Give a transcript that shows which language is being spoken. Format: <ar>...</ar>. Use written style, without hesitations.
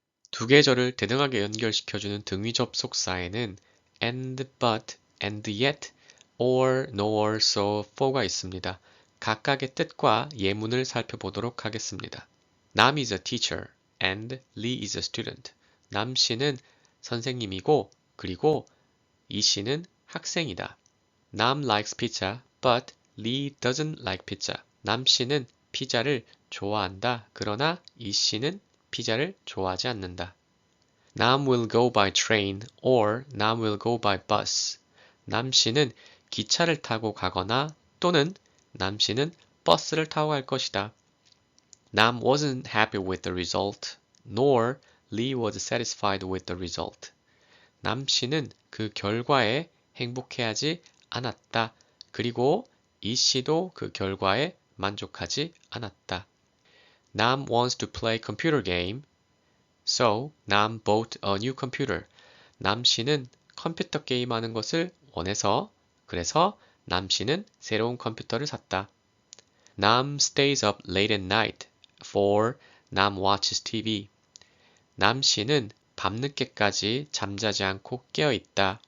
<ko>두 계절을 대등하게 연결시켜주는 등위 접속사에는 and, but, and yet, or, nor, so, for가 있습니다. 각각의 뜻과 예문을 살펴보도록 하겠습니다.</ko> <en>남 is a teacher and Lee is a student.</en> <ko>남 씨는 선생님이고 그리고 이 씨는 학생이다.</ko> <en>남 likes pizza, but Lee doesn't like pizza.</en> <ko>남 씨는 피자를 좋아한다. 그러나 이 씨는 피자를 좋아하지 않는다.</ko> <en>남 will go by train or 남 will go by bus.</en> <ko>남 씨는 기차를 타고 가거나 또는 남 씨는 버스를 타고 갈 것이다.</ko> <en>남 wasn't happy with the result, nor Lee was satisfied with the result.</en> <ko>남 씨는 그 결과에 행복해하지 않았다. 그리고 이 씨도 그 결과에 만족하지 않았다.</ko> <en>남 wants to play computer game, so 남 bought a new computer.</en> <ko>남 씨는 컴퓨터 게임하는 것을 원해서 그래서 남 씨는 새로운 컴퓨터를 샀다.</ko> <en>남 stays up late at night, for 남 watches TV.</en> <ko>남 씨는 밤늦게까지 잠자지 않고 깨어 있다.</ko>